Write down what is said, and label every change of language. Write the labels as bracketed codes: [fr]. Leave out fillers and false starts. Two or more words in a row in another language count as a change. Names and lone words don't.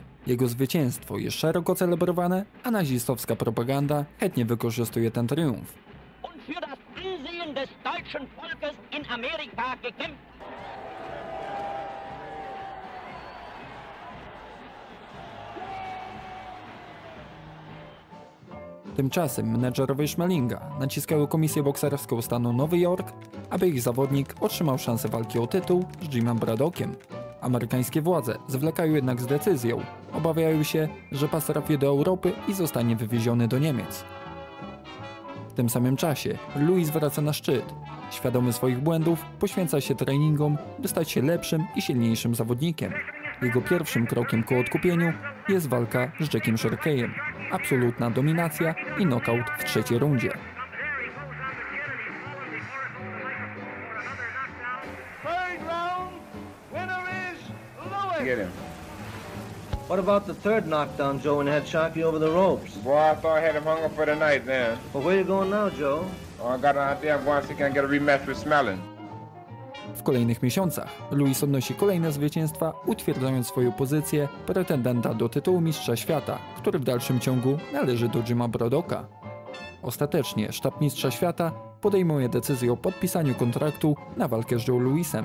[pl] Jego zwycięstwo jest szeroko celebrowane, a nazistowska propaganda chętnie wykorzystuje ten triumf. [de] Und für das Ansehen des deutschen Volkes in Amerika gekämpft. [pl] Tymczasem menedżerowie Schmelinga naciskają komisję bokserską stanu Nowy Jork, aby ich zawodnik otrzymał szansę walki o tytuł z Jimem Braddockiem. Amerykańskie władze zwlekają jednak z decyzją. Obawiają się, że pas trafie do Europy i zostanie wywieziony do Niemiec. W tym samym czasie Lewis wraca na szczyt. Świadomy swoich błędów, poświęca się treningom, by stać się lepszym i silniejszym zawodnikiem. Jego pierwszym krokiem ku odkupieniu jest walka z Jackiem Sherkeyem. Absolutna dominacja i nokaut w trzeciej rundzie. [en] Third round, winner is Lewis. Get him. What about the third knockdown, Joe, when you had Sharkey over the ropes? Boy, I thought I had him hung up for the night then. Well, where you going now, Joe? Oh, I got an idea. I'm going to see if I can get a rematch with Smelling. [pl] W kolejnych miesiącach Lewis odnosi kolejne zwycięstwa, utwierdzając swoją pozycję pretendenta do tytułu mistrza świata, który w dalszym ciągu należy do Jima Braddocka. Ostatecznie sztab mistrza świata podejmuje decyzję o podpisaniu kontraktu na walkę z Joe Lewisem.